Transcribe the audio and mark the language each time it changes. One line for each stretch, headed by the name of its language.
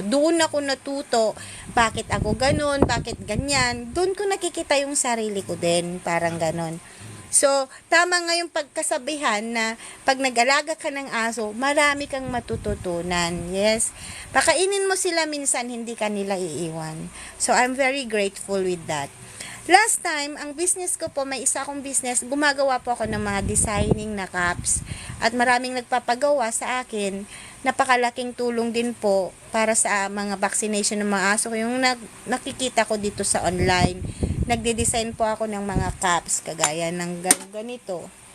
Filipino: Doon ako natuto, bakit ako ganun, bakit ganyan. Doon ko nakikita yung sarili ko din, parang ganun. So, tama nga yung pagkasabihan na pag nag-alaga ka ng aso, marami kang matututunan. Yes. Pakainin mo sila minsan, hindi ka nila iiwan.
English: So, I'm very grateful with that.
Filipino: Last time, ang business ko po, may isa akong business, gumagawa po ako ng mga designing na cups at maraming nagpapagawa sa akin. Napakalaking tulong din po para sa mga vaccination ng mga aso. Yung nakikita ko dito sa online, nagde-design po ako ng mga cups kagaya ng ganito.